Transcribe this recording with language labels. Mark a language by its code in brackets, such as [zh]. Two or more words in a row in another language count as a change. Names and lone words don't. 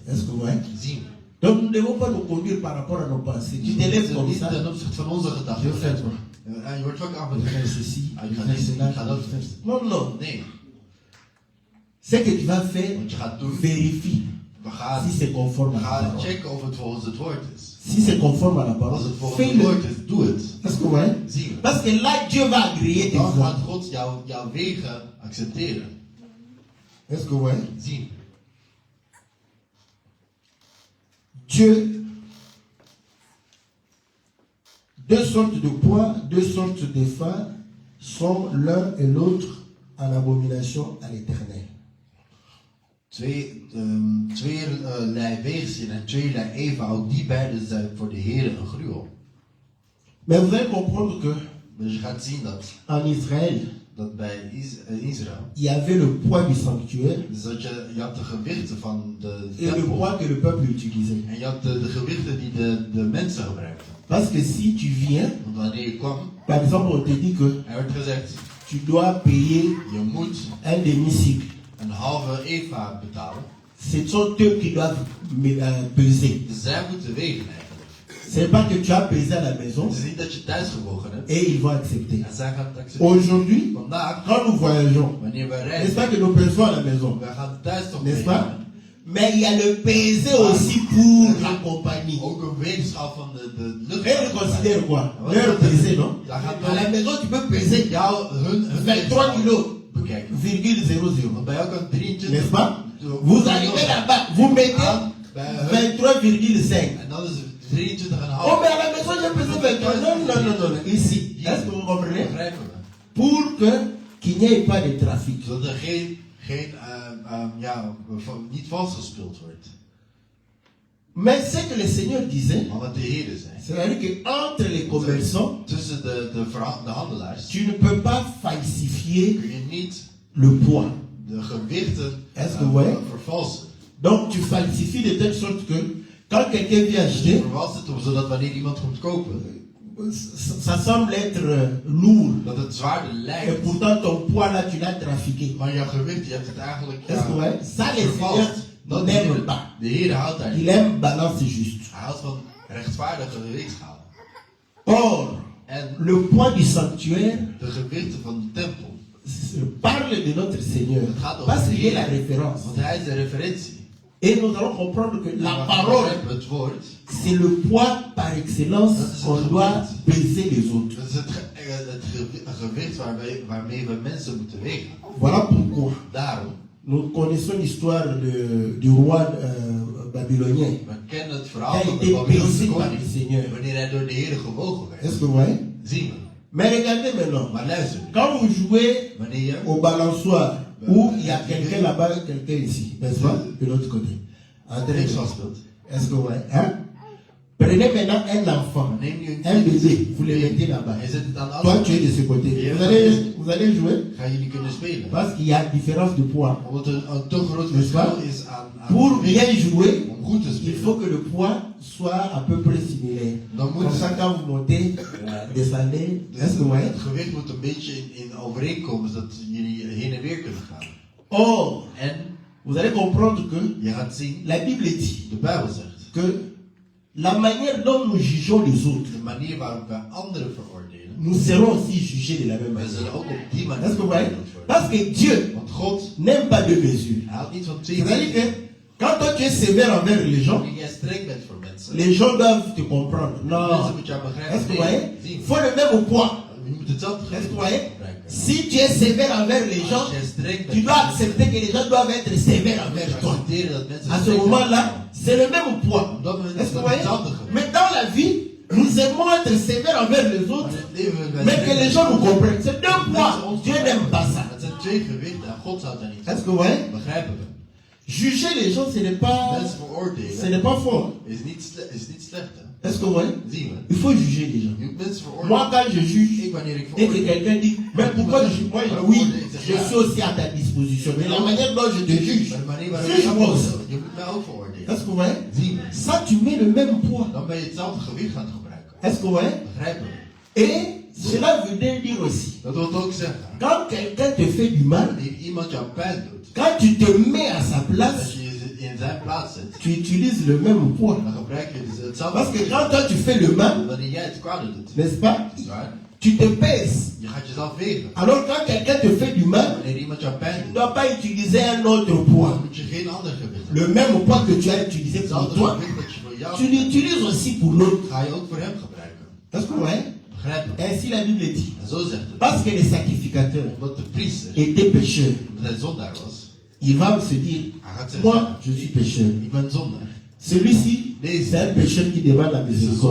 [fr] Est-ce que vous voyez? [nl] Zien we. [fr] Donc nous ne devons pas nous conduire par rapport à nos pensées. Tu te [nl] Het [fr] lèves [nl] is [fr] comme [nl] niet [fr] ça, [nl] ten opzichte van onze [fr] je [nl] gedachten. [fr] fais quoi? [nl] En je wordt ook af [fr] Je [nl] met [fr] fais ceci, Ah, je [nl] ik ga [fr] fais [nl] niet- [fr] cela, [nl] ik ga dat [fr] je fais [nl] doen. [fr] Non, non. [nl] Nee, [fr] Ce que tu vas faire, [nl] want je gaat doen. [fr] vérifie [nl] We gaan, [fr] si c'est conforme à la parole. [nl] checken of het volgens het woord is. [fr] Si c'est conforme à la parole, [nl] Als het volgens het [fr] fais-le. [nl] woord is, doe het. [fr] Est-ce que vous voyez? [nl] Zien we. [fr] Parce que là, Dieu va agréer tes [nl] Dan [fr] voies. [nl] gaat God jouw wegen accepteren. [fr] Est-ce que vous voyez? [nl] Zien we. [fr] Dieu, deux sortes de poids, deux sortes de phares sont l'un et l'autre en abomination à l'Éternel. [nl] Tweelei weerzin en tweelei eva, ook die beiden zijn voor de Heer een gruwel. [fr] Mais vous allez comprendre que [nl] Dus je gaat zien dat [fr] en Israël, [nl] bij Israël, [fr] il y avait le poids du sanctuaire [nl] dus dat je had de gewichten van de [fr] et le [nl] tempel [fr] poids que le peuple utilisait. [nl] en je had de gewichten die de mensen gebruikten. [fr] Parce que si tu viens, [nl] Want wanneer je kwam, [fr] par exemple, on te dit que [nl] er werd gezegd, [fr] tu dois payer [nl] je moet [fr] un demi-cycle. [nl] een halve eva betalen. [fr] Ce sont eux qui doivent peser. [nl] Dus zij moeten wegen eigenlijk. [fr] Ce n'est pas que tu as pesé à la maison [nl] Het is niet dat je thuis gewogen hebt [fr] et ils vont accepter. [nl] en zij gaan het accepteren. [fr] Aujourd'hui, [nl] Vandaag, [fr] quand nous voyageons, [nl] wanneer wij [fr] n'est-ce [nl] reizen, [fr] pas que nous pesons à la maison, [nl] wij gaan thuis toch [fr] n'est-ce [nl] wegen. [fr] pas? Mais il y a le peser aussi pour la compagnie. [nl] Ook een weegschaal van de lucht. [fr] Et ils considèrent quoi? Leur peser, non? [nl] Daar gaat [fr] À la maison, tu peux peser [nl] hun [fr] 23 kilos, [nl] bekijken. [fr] virgule 00. [nl] Want bij jou kan 23. [fr] N'est-ce pas? Vous arrivez là-bas, vous mettez 23,5. [nl] En dan is het 23,5. [fr] Oh, mais à la maison, j'ai pesé 23. Non, non, non, non, non. Ici. Est-ce que vous comprenez? [nl] Begrijpen we. [fr] Pour que qu'il n'y ait pas de trafic. [nl] Zodat er niet vals gespeeld wordt. [fr] Mais ce que le Seigneur disait, [nl] Maar wat de Heer zei. [fr] c'est-à-dire qu'entre les commerçants, [nl] Tussen de handelaars [fr] tu ne peux pas falsifier [nl] kun je niet [fr] le poids. [nl] de gewichten [fr] Est-ce que vous voyez? [nl] vervalsen. [fr] Donc tu falsifies de telle sorte que quand quelqu'un vient [nl] Je [fr] acheter, [nl] vervals het zodat wanneer iemand komt kopen, [fr] ça semble être lourd. [nl] dat het zwaarder [fr] Et [nl] lijkt. [fr] pourtant ton poids là, tu l'as trafiqué. [nl] Maar jouw gewicht, je hebt het eigenlijk [fr] Est-ce que vous voyez? Ça, le Seigneur [nl] Dat [fr] n'aime pas. [nl] de Heer houdt daar [fr] Il [nl] niet. [fr] aime balance juste. [nl] Hij houdt van rechtvaardige gewichtschalen. [fr] Or, [nl] En [fr] le poids du sanctuaire [nl] de gewichten van de tempel. [fr] parle de notre Seigneur. Parce qu'il est la référence. [nl] Want hij is de referentie. [fr] Et nous allons comprendre que la [nl] Maar [fr] parole, [nl] het woord, [fr] c'est le poids par excellence qu'on doit peser les autres. [nl] dat is het gewicht waarmee we mensen moeten wegen. [fr] Voilà pourquoi [nl] Daarom, [fr] nous connaissons l'histoire du roi babylonien. [nl] we kennen het [fr] Il [nl] verhaal [fr] a [nl] van de [fr] été [nl] Babylonse [fr] pesé par [nl] koning. [fr] le Seigneur. [nl] Wanneer hij door de Heer gewogen [fr] Est-ce [nl] werd. [fr] que vous voyez? [nl] Zien we. [fr] Mais regardez maintenant, [nl] Maar luister, [fr] quand vous jouez [nl] wanneer je [fr] au balançoire Ou il y a quelqu'un là-bas, quelqu'un ici, n'est-ce pas? De l'autre côté. [nl] Niks vastwilt. [fr] Est-ce que ouais, hein? Prenez maintenant un enfant, [nl] Neem nu een [fr] un [nl] kind. [fr] bébé, vous le mettez là-bas. [nl] En je zet het aan de [fr] Toi, [nl] andere [fr] tu es de [nl] kant. [fr] ce côté. [nl] Ja. [fr] Vous allez jouer [nl] Gaan jullie kunnen spelen? [fr] parce qu'il y a différence de poids. [nl] Omdat er een te groot [fr] N'est-ce pas? [nl] verschil is aan [fr] Pour [nl] gewicht. [fr] bien jouer, [nl] Om goed te [fr] il [nl] spelen. [fr] faut que le poids soit à peu près similaire. [nl] Dan moet [fr] Comme ça, quand vous montez, descendez, [nl] dus [fr] est-ce que vous voyez? [nl] het gewicht moet een beetje in overeenkomen, zodat jullie heen en weer kunnen gaan. [fr] Or, [nl] En [fr] vous allez comprendre que [nl] je gaat zien, [fr] la Bible dit [nl] de Bijbel zegt, [fr] que la manière dont nous jugeons les autres, [nl] de manier waarop wij anderen veroordelen, [fr] nous serons aussi jugés de la même [nl] wij [fr] manière. [nl] zullen ook op die manier [fr] Est-ce que vous voyez? [nl] veroordeeld worden. [fr] Parce que Dieu [nl] Want God, [fr] n'aime pas de mesure. [nl] hij houdt niet van twee [fr] C'est-à-dire [nl] dingen. [fr] que quand toi tu es sévère envers les gens, [nl] Wanneer jij streng bent voor mensen, [fr] les gens doivent te comprendre. [nl] mensen [fr] Non. [nl] moeten jou [fr] Est-ce que vous [nl] begrijpen. [fr] voyez? [nl] Nee, [fr] Il [nl] zien. [fr] faut le même poids. [nl] Je moet hetzelfde [fr] Est-ce que [nl] gewicht [fr] vous voyez? [nl] gebruiken. [fr] Si tu es sévère envers les gens, [nl] Als jij streng bent [fr] tu dois [nl] voor mensen, [fr] accepter que les gens doivent être sévères [nl] moet je [fr] envers toi. [nl] accepteren dat mensen [fr] À ce [nl] streng [fr] moment-là, [nl] zijn. [fr] c'est le même poids. [nl] Op dat moment [fr] Est-ce [nl] is [fr] que vous [nl] dat [fr] voyez? [nl] hetzelfde gewicht. [fr] Mais dans la vie, nous aimons être sévères envers les [nl] Maar [fr] autres, [nl] in het leven willen wij [fr] mais que [nl] streng [fr] les [nl] zijn. [fr] gens nous comprennent. C'est deux [nl] Mensen [fr] poids. [nl] ons [fr] Dieu n'aime pas ça. [nl] Het zijn twee gewichten en God zou dat niet [fr] Est-ce que vous voyez? [nl] begrijpen we. [fr] Juger les gens, ce n'est pas, [nl] Mensen [fr] ce [nl] veroordelen [fr] n'est pas fort. [nl] is niet slecht. Hè? [fr] Est-ce que vous voyez? [nl] Zien we. [fr] Il faut juger les gens. [nl] Je moet mensen veroordelen. [fr] Moi, quand je juge, [nl] Ik wanneer ik [fr] et que [nl] veroordeel. [fr] quelqu'un dit, mais pourquoi je juge? Moi, oui, je suis aussi à ta disposition. Mais la manière dont je te juge, [nl] Maar de manier waarop [fr] juge [nl] je [fr] moi aussi. [nl] veroordeelt, je moet mij ook veroordelen. [fr] Est-ce que vous voyez? [nl] Zien we. [fr] Ça, tu mets le même poids. [nl] Dan ben je hetzelfde gewicht gaan gebruiken. [fr] Est-ce que vous voyez? [nl] Begrijpen we. [fr] Et cela veut dire aussi, [nl] Dat wil ook zeggen. [fr] quand quelqu'un te fait du mal, [nl] Wanneer iemand jou pijn doet, [fr] quand tu te mets à sa place, [nl] als je je in zijn plaats zet, [fr] tu utilises le même poids. [nl] dan gebruik je dus hetzelfde [fr] Parce que [nl] gewicht. [fr] quand toi tu fais le mal, [nl] Wanneer jij het kwade doet, [fr] n'est-ce pas? [nl] is waar? [fr] Tu te pèses. [nl] Je gaat jezelf wegen. [fr] Alors quand quelqu'un te fait du mal, [nl] Wanneer iemand jou pijn [fr] tu ne [nl] doet, [fr] dois pas utiliser un autre poids. [nl] dan moet je geen ander gewicht hebben. [fr] Le même poids que tu as utilisé pour [nl] Hetzelfde [fr] toi, [nl] gewicht dat je voor jou [fr] tu l'utilises aussi pour l'autre. [nl] ga je ook voor hem gebruiken. [fr] Est-ce que vous voyez? [nl] Begrijpen we. [fr] Ainsi la Bible dit. [nl] En zo zegt het. [fr] Parce que les sacrificateurs [nl] Omdat de priester, [fr] étaient pécheurs, [nl] omdat hij zondaar was, [fr] il va se dire, [nl] hij gaat zeggen, [fr] moi je suis pécheur. [nl] ik ben zondaar. [fr] Celui-ci, c'est un pécheur qui demande la [nl] Het is een [fr] miséricorde.